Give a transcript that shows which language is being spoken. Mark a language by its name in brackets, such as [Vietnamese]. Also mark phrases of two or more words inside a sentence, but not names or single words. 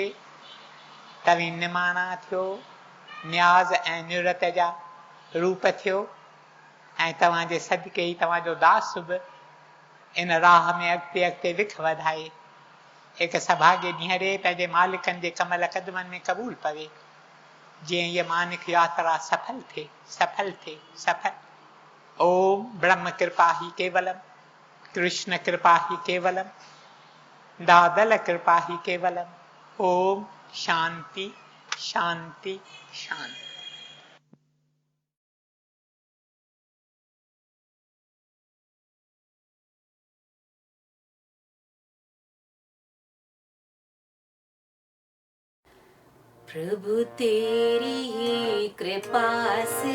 [Sindhi] तव्हीं निमाणा थियो, न्याज़ ऐं निरत जा रूप थियो, ऐं तव्हांजे सदके ई तव्हांजो दास बि इन राह में अॻिते अॻिते विख वधाए हिकु सभागे ॾींहं पंहिंजे मालिकनि जे कमल क़दमनि में क़बूल पवे, जीअं हीअ मानिक यात्रा सफल थिए, सफल थिए, सफल। [Sanskrit] ओम ब्रह्म कृपा ही केवलम, कृष्ण कृपा ही केवलम, दादल कृपा ही केवलम। ओम शांति शांति शांति। [Hindi] प्रभु तेरी ही कृपा से